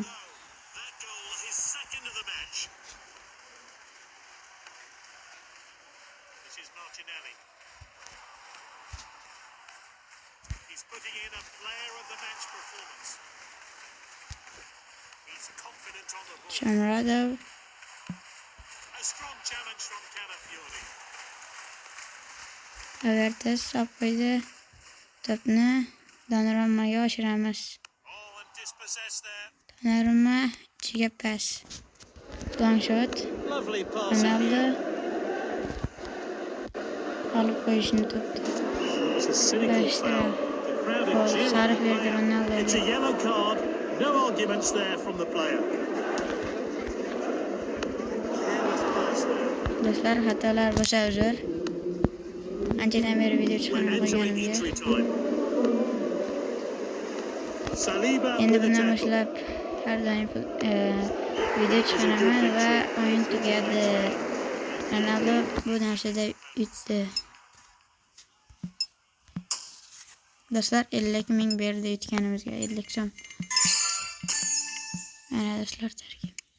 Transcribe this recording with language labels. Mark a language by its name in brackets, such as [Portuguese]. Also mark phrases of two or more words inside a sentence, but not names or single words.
[English] that goal? His second of the match. This is Martinelli. He's putting in a player of the match performance. He's confident on the ball. Shomurodov, A strong challenge from Calafiori. [Uzbek] Havertz olib qo'ydi. To'pni Donnarummaga oshiramiz. [English] Oh, and dispossessed there. [Uzbek] Donnarumma ichiga pas. [English] Long shot. Lovely pass. [Uzbek] Ronaldo olib qo'yishni to'pni. [English] It's a cynical Bashtra. foul. The crowd [Uzbek] Gol [English] are cheering [Uzbek] sariq [English] the [Uzbek] berdi [English] player. [Uzbek] Ronaldoga. [English] It's a yellow card. No arguments there from the player. Careless pass there. [Uzbek] Do'stlar, xatolar bo'lsa uzr. Anchadan beri video [English] We're [Uzbek] chiqarmay [English] entering [Uzbek] qo'yganimga. [English] injury time. Saliba [Uzbek] Endi [English] with a [Uzbek] bundan [English] tackle. [Uzbek] boshlab har doim video chiqaraman va o'yin tugadi. Ronaldo bu narsada yutdi. Do'stlar, 50 ming berdi yutganimizga, 50 so'm. Mana do'stlar, tarkib.